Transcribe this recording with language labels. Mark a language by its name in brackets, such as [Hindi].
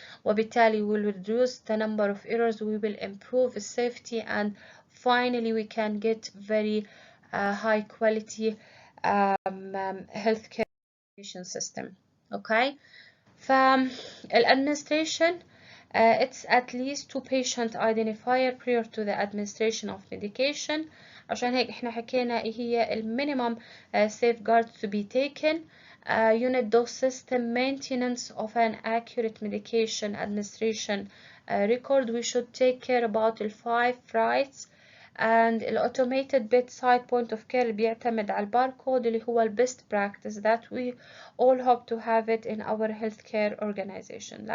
[Arabic] وبالتالي [English] we will reduce the number of errors, we will improve safety, and finally we can get very high quality healthcare system. Okay. فالadministration it's at least 2 patient identifier prior to the administration of medication. [Arabic] عشان هيك احنا حكينا ايه هي [English] minimum safeguards to be taken. Unit dose system, maintenance of an accurate medication administration record. We should take care about the 5 rights. and automated bedside point of care [Arabic] بيعتمد على الباركود اللي هو [English] best practice that we all hope to have it in our healthcare organization.